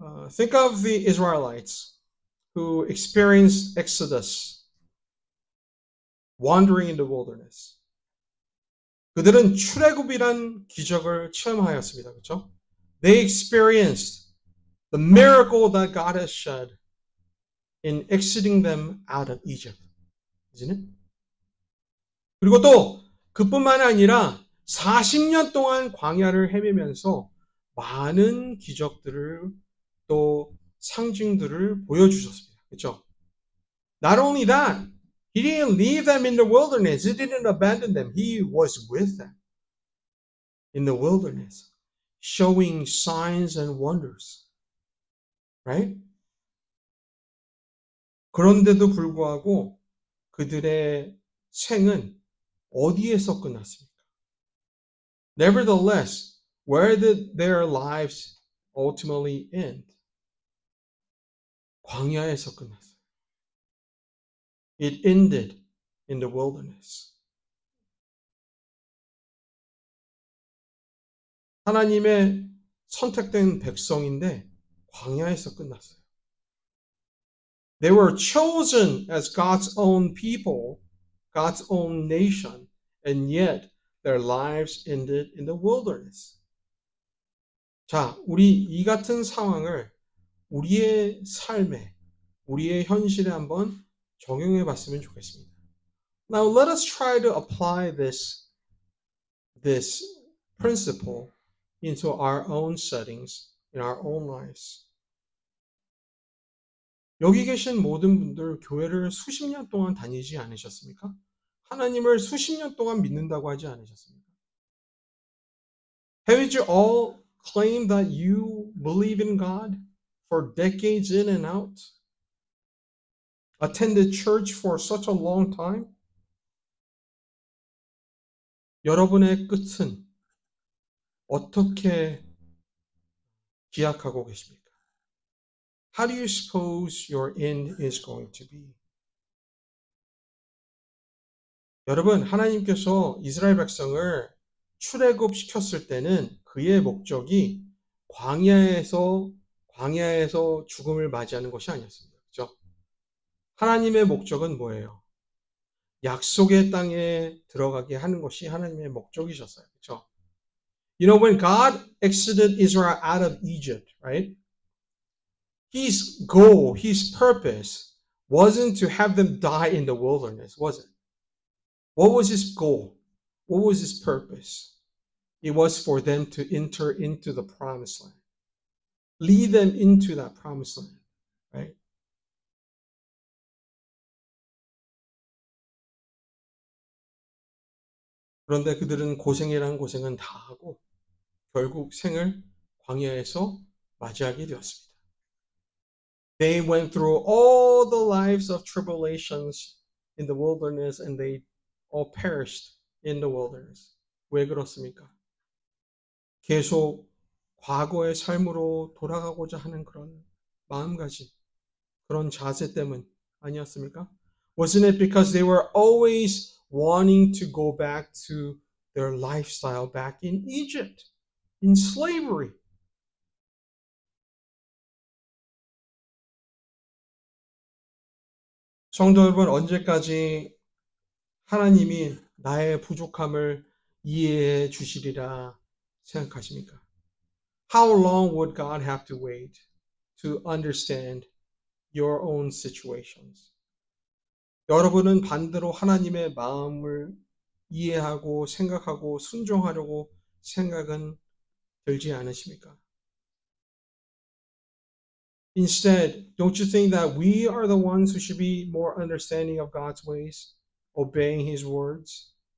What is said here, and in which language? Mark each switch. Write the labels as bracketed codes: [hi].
[en] Think of the Israelites who experienced Exodus, wandering in the wilderness. [ko] 그들은 출애굽이란 기적을 체험하였습니다. 그렇죠? [en] They experienced the miracle that God has shed in exiting them out of Egypt. Isn't it? [ko] 그리고 또 그뿐만 아니라 40년 동안 광야를 헤매면서 많은 기적들을 또 상징들을 보여주셨습니다. 그렇죠? [en] Not only that, He didn't leave them in the wilderness. He didn't abandon them. He was with them in the wilderness, showing signs and wonders. Right? [ko] 그런데도 불구하고 그들의 생은 어디에서 끝났습니까? [en] Nevertheless, where did their lives ultimately end? [ko] 광야에서 끝났어요. [en] It ended in the wilderness. [ko] 하나님의 선택된 백성인데 광야에서 끝났어요. [en] They were chosen as God's own people, God's own nation, and yet their lives ended in the wilderness. [ko] 자, 우리 이 같은 상황을 우리의 삶에, 우리의 현실에 한번 적용해 봤으면 좋겠습니다. [en] Now let us try to apply this principle into our own settings, in our own lives. [ko] 여기 계신 모든 분들 교회를 수십 년 동안 다니지 않으셨습니까? 하나님을 수십 년 동안 믿는다고 하지 않으셨습니까? [en] Haven't you all claimed that you believe in God for decades in and out? Attended church for such a long time? [ko] 여러분의 끝은 어떻게 기약하고 계십니까? [en] How do you suppose your end is going to be? [ko] 여러분, 하나님께서 이스라엘 백성을 출애굽시켰을 때는 그의 목적이 광야에서 죽음을 맞이하는 것이 아니었습니다. 그렇죠? 하나님의 목적은 뭐예요? 약속의 땅에 들어가게 하는 것이 하나님의 목적이셨어요. 그렇죠? [en] You know, when God exited Israel out of Egypt, right? His goal, his purpose wasn't to have them die in the wilderness, was it? What was his goal? What was his purpose? It was for them to enter into the promised land. Lead them into that promised land, right? [ko] 그런데 그들은 고생이란 고생은 다 하고 결국 생을 광야에서 맞이하게 되었습니다. [en] They went through all the lives of tribulations in the wilderness and they all perished in the wilderness. [ko] 왜 그렇습니까? 계속 과거의 삶으로 돌아가고자 하는 그런 마음가짐, 그런 자세 때문 아니었습니까? [en] Wasn't it because they were always wanting to go back to their lifestyle back in Egypt, in slavery? [ko] 성도 여러분, 언제까지 하나님이 나의 부족함을 이해해 주시리라 생각하십니까? [en] How long would God have to wait to understand your own situations? [ko] 여러분은 반대로 하나님의 마음을 이해하고 생각하고 순종하려고 생각은 들지 않으십니까? [en] Instead, don't you think that we are the ones who should be more understanding of God's ways, obeying His words?